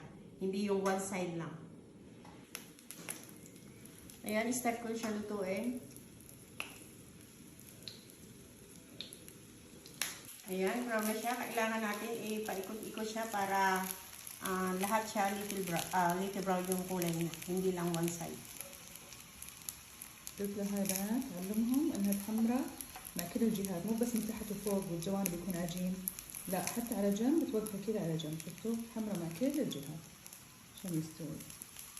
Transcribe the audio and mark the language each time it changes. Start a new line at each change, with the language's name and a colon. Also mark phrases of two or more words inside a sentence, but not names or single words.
Filipino: Hindi yung
English: one side
Filipino: lang. Ayan, start ko siya lutuin. Ayan, brown na siya. Kailangan natin ipaikot-ikot siya para lahat siya
English: little brown
Filipino: yung kulay niya, hindi lang
English: one side.
Arabic: قلت لها بنات علمهم انها تحمرة مع كل الجهات، مو بس من تحت وفوق والجوانب يكون عجين، لا حتى على جنب توقفها كذا على جنب، شفتوا حمرة مع كل الجهات عشان يستوي.